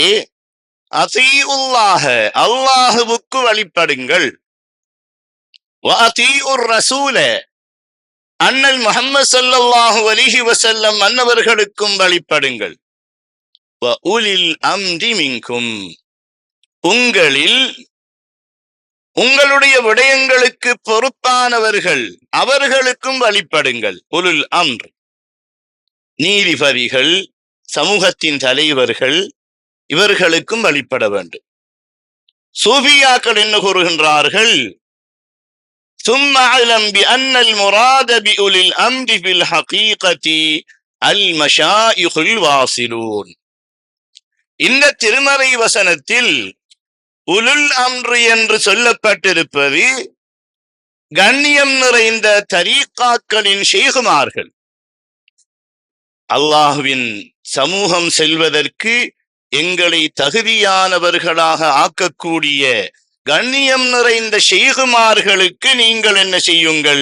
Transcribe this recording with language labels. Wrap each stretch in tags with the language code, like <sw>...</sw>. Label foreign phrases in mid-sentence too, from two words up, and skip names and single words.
<ar>أطيعوا الله</ar> <ta>அல்லாஹுவுக்கு வழிபடுங்கள்,</ta> <ar>وأطيعوا الرسول</ar> <ta>அண்ணல் முஹம்மது</ta> <ar>صلى الله عليه وسلم</ar> <ta>அன்னவர்களுக்கும் வழிபடுங்கள்,</ta> <ar>وأولي الأمر منكم</ar> <ta>உங்களில் உங்களுடைய விடயங்களுக்கு பொறுப்பானவர்கள் அவர்களுக்கும் வழிபடுங்கள்.</ta> <ar>أولو الأمر</ar> <ta>நீதிபதிகள், சமூகத்தின் தலைவர்கள், இவர்களுக்கும் வழிபட வேண்டும். சூஃபியாக்கள் என்ன கூறுகின்றார்கள்?</ta> <ar>ثم اعلم بأن المراد بأولي الأمر في الحقيقة المشايخ الواصلون.</ar> <ta>இந்த திருமறை வசனத்தில்</ta> <ar>أولو الأمر</ar> <ta>என்று சொல்லப்பட்டிருப்பது கண்ணியம் நிறைந்த தரீகாக்களின் ஷேகுமார்கள். அல்லாஹ்வின் சமூகம் செல்வதற்கு எங்களை தகுதியானவர்களாக ஆக்கக்கூடிய கண்ணியம் நிறைந்த ஷேகுமார்களுக்கு நீங்கள் என்ன செய்யுங்கள்?</ta>